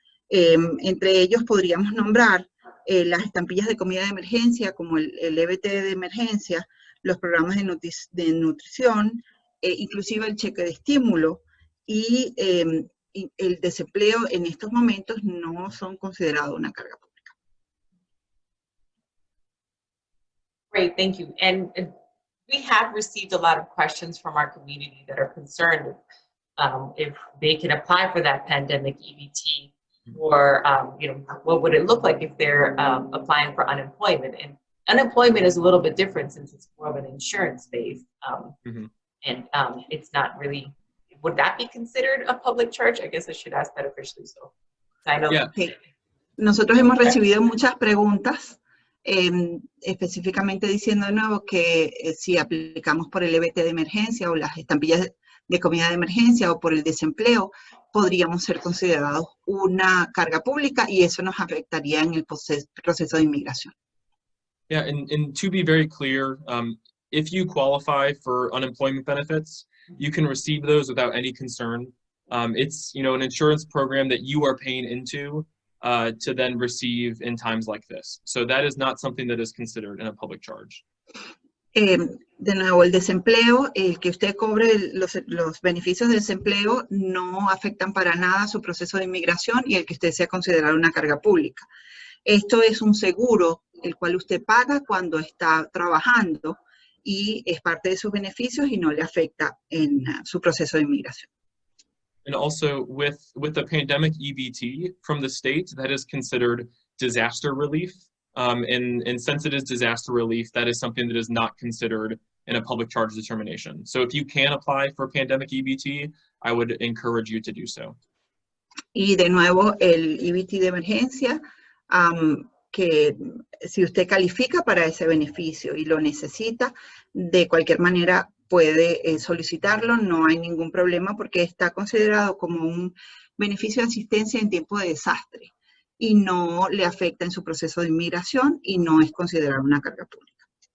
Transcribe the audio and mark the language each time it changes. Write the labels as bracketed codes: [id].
[es] Entre ellos podríamos nombrar las estampillas de comida de emergencia, como el EBT de emergencia, los programas de nutrición, inclusive el cheque de estímulo y el desempleo en estos momentos no son considerados una carga pública. [en] Great, thank you. And we have received a lot of questions from our community that are concerned if they can apply for that pandemic EBT, or what would it look like if they're applying for unemployment? And unemployment is a little bit different since it's more of an insurance base, and it's not really. Would that be considered a public charge? I guess I should ask that officially. So I know. Yeah. Okay. [es] Nosotros hemos recibido muchas preguntas, específicamente diciendo de nuevo que si aplicamos por el EBT de emergencia o las estampillas de comida de emergencia o por el desempleo, podríamos ser considerados una carga pública y eso nos afectaría en el proceso de inmigración. [en] Yeah, and to be very clear, if you qualify for unemployment benefits, you can receive those without any concern. It's an insurance program that you are paying into to then receive in times like this. So that is not something that is considered in a public charge. [es] De nuevo, el desempleo, el que usted cobre los beneficios de desempleo no afectan para nada su proceso de inmigración y el que usted sea considerado una carga pública. Esto es un seguro el cual usted paga cuando está trabajando y es parte de sus beneficios y no le afecta en su proceso de inmigración. [en] And also with the pandemic EBT from the state, that is considered disaster relief. And since it is disaster relief, that is something that is not considered in a public charge determination. So if you can apply for pandemic EBT, I would encourage you to do so. [es] Y de nuevo, el EBT de emergencia, que si usted califica para ese beneficio y lo necesita, de cualquier manera puede solicitarlo, no hay ningún problema porque está considerado como un beneficio de asistencia en tiempo de desastre y no le afecta en su proceso de inmigración y no es considerado una carga pública.